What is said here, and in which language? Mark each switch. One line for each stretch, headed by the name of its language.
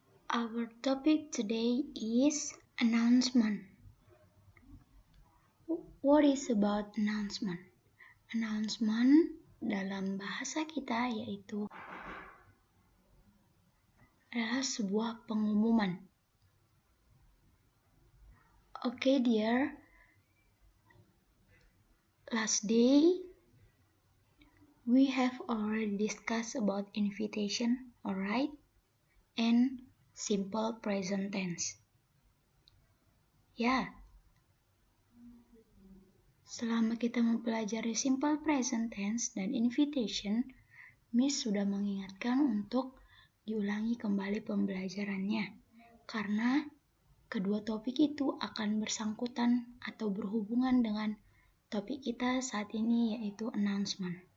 English: Our topic today is announcement. What is about announcement?
Indonesian: Announcement dalam bahasa kita yaitu adalah sebuah pengumuman.
English: Okay dear, last day we have already discussed about invitation, alright, and simple present tense.
Indonesian: Ya, selama kita mempelajari simple present tense dan invitation, Miss sudah mengingatkan untuk diulangi kembali pembelajarannya, karena kedua topik itu akan bersangkutan atau berhubungan dengan topik kita saat ini yaitu announcement.